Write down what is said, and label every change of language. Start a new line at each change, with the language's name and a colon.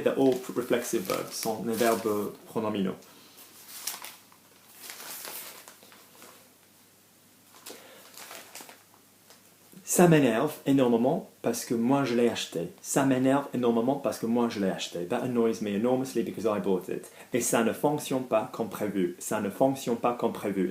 English: They're all reflexive verbs,
French: sont des verbes pronominaux. Ça m'énerve énormément parce que moi je l'ai acheté. Ça m'énerve énormément parce que moi je l'ai acheté.
English: That annoys me enormously because I bought it.
French: Et ça ne fonctionne pas comme prévu. Ça ne fonctionne pas comme prévu.